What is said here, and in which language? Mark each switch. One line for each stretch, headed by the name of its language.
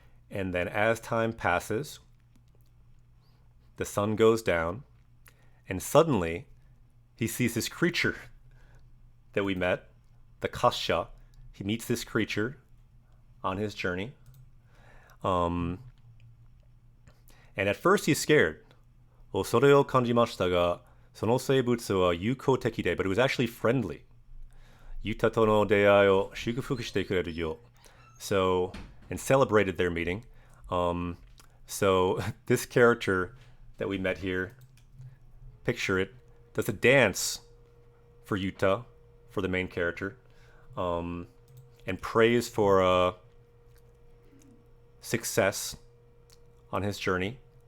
English: And then as time passes, the sun goes down, and suddenly he sees this creature that we met, the Kasha. He meets this creature on his journey. And at first he's scared.
Japanese: 恐れを感じましたが、その生物は友好的で,
English: but it was actually friendly.
Japanese: ユタとの出会いを祝福してくれるよ.
English: So, and celebrated their meeting. So this character that we met here, picture it, does a dance for Yuta, for the main character, and prays for success on his journey.